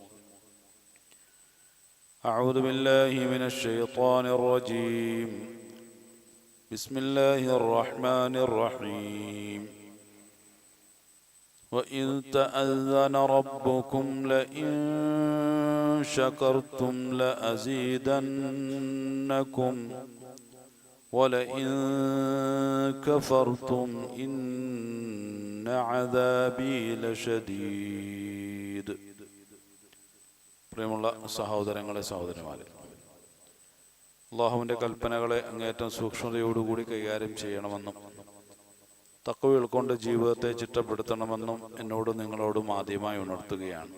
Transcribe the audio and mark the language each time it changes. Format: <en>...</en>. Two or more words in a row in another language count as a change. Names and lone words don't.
<ar>أعوذ بالله من الشيطان الرجيم بسم الله الرحمن الرحيم وإذ تأذن ربكم لئن شكرتم لأزيدنكم ولئن كفرتم إن عذابي لشديد.</ar> <ml>പ്രിയമുള്ള സഹോദരങ്ങളെ സഹോദരിമാരെ, അള്ളാഹുവിൻ്റെ കൽപ്പനകളെ അങ്ങേയറ്റം സൂക്ഷ്മതയോടുകൂടി കൈകാര്യം ചെയ്യണമെന്നും തഖ്വ ഉൾക്കൊണ്ട് ജീവിതത്തെ ചിട്ടപ്പെടുത്തണമെന്നും എന്നോടും നിങ്ങളോടും ആദ്യമായി ഉണർത്തുകയാണ്.</ml>